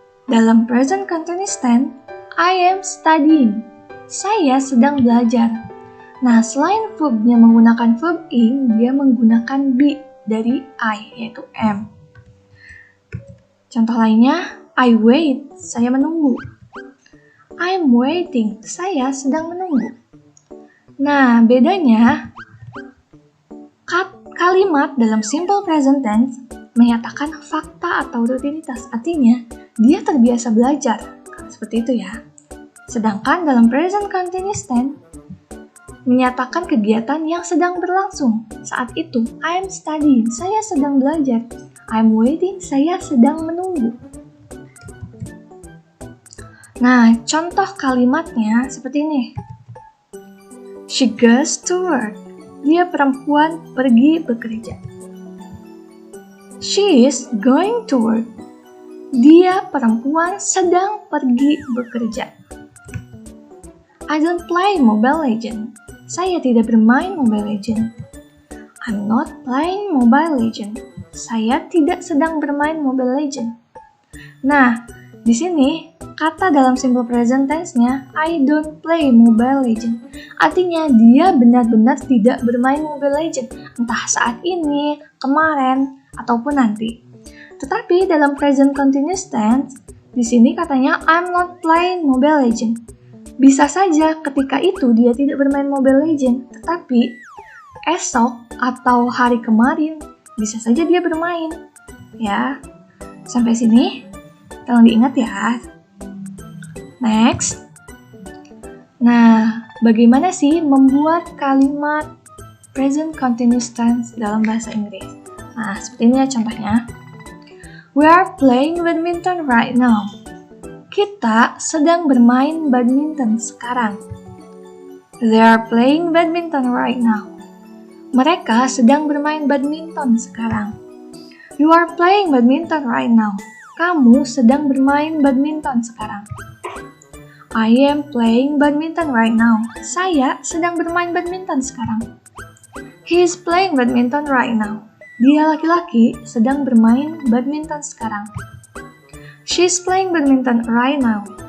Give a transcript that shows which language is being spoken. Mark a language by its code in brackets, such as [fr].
[id] Dalam present continuous tense, [en] I am studying. [id] Saya sedang belajar. Nah, selain verbnya menggunakan verb ing, dia menggunakan be dari I, yaitu am. Contoh lainnya, [en] I wait. [id] Saya menunggu. [en] I'm waiting. [id] Saya sedang menunggu. Nah, bedanya kalimat dalam simple present tense menyatakan fakta atau rutinitas, artinya dia terbiasa belajar. Seperti itu ya. Sedangkan dalam present continuous tense menyatakan kegiatan yang sedang berlangsung. Saat itu, [en] I'm studying, [id] saya sedang belajar. [en] I'm waiting, [id] saya sedang menunggu. Nah, contoh kalimatnya seperti ini. [en] She goes to work. [id] Dia perempuan pergi bekerja. [en] She is going to work. [id] Dia perempuan sedang pergi bekerja. [en] I don't play Mobile Legends. [id] Saya tidak bermain Mobile Legends. [en] I'm not playing Mobile Legends. [id] Saya tidak sedang bermain Mobile Legends. Nah, di sini kata dalam simple present tense-nya [en] I don't play Mobile Legends. [id] Artinya dia benar-benar tidak bermain Mobile Legends, entah saat ini, kemarin, ataupun nanti. Tetapi dalam present continuous tense, di sini katanya [en] I'm not playing Mobile Legends. [id] Bisa saja ketika itu dia tidak bermain Mobile Legends, tetapi esok atau hari kemarin bisa saja dia bermain. Ya, sampai sini tolong diingat ya. Next. Nah, bagaimana sih membuat kalimat present continuous tense dalam bahasa Inggris? Nah, seperti ini ya contohnya. [en] We are playing badminton right now. [id] Kita sedang bermain badminton sekarang. [en] They are playing badminton right now. [id] Mereka sedang bermain badminton sekarang. [en] You are playing badminton right now. [id] Kamu sedang bermain badminton sekarang. [en] I am playing badminton right now. [id] Saya sedang bermain badminton sekarang. [en] He is playing badminton right now. [id] Dia laki-laki sedang bermain badminton sekarang. [en] She is playing badminton right now.